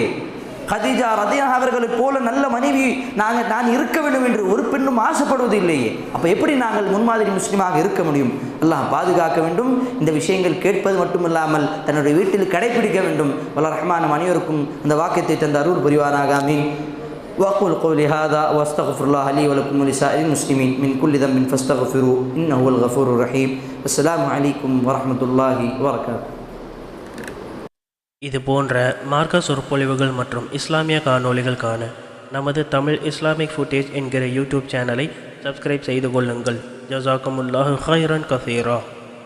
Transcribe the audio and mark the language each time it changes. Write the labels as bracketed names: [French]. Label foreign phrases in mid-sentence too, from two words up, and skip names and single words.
[Tamil] கதீஜா ரலியல்லாஹு அவர்களைப் போல நல்ல மனைவி நான் இருக்க வேண்டும் என்று ஒரு பெண்ணும் ஆசைப்படுவது இல்லையே. அப்போ எப்படி நாங்கள் முன்மாதிரி முஸ்லீமாக இருக்க முடியும்? அல்லாஹ் பாதுகாக்க வேண்டும். இந்த விஷயங்கள் கேட்பது மட்டுமில்லாமல் தன்னுடைய வீட்டில் கடைபிடிக்க வேண்டும். வல்ல ரஹ்மான் அனைவருக்கும் அந்த வாக்கியத்தை தந்த அருள் புரிவானாக. [Arabic] ஆமீன். وأقول قولي هذا وأستغفر الله لي ولكم ولسائر المسلمين من كل ذنب فاستغفروه إنه هو الغفور الرحيم. السلام عليكم ورحمة الله وبركاته. [Tamil] இது போன்ற மார்க்க சொற்பொழிவுகள் மற்றும் இஸ்லாமிய காணொளிகள் காண நமது தமிழ் இஸ்லாமிக் ஃபுட்டேஜ் என்கிற யூடியூப் [English] channel subscribe [Tamil] செய்து கொள்ளுங்கள். [Arabic] جزاكم الله خيرا كثيرا.